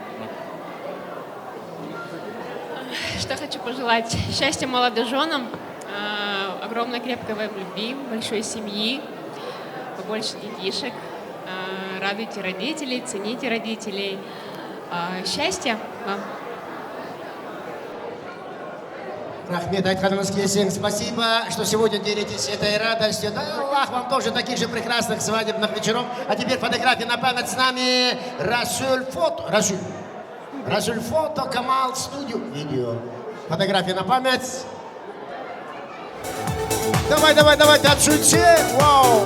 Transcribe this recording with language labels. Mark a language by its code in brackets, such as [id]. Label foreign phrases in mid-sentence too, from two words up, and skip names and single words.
[ru] Что хочу пожелать? Счастья молодоженам, огромной крепкой вам любви, большой семьи, побольше детишек. Радуйте родителей, цените родителей. Счастья вам. [kk] Рахмет айтқаныңыз келсең, [ru] спасибо, что сегодня делитесь этой радостью. Да, Аллах вам тоже таких же прекрасных свадебных вечеров. А теперь фотография на память с нами. Расуль фото. Расуль фото, Камал студио. Видео. Фотография на память. Давай, ты отшути. Вау.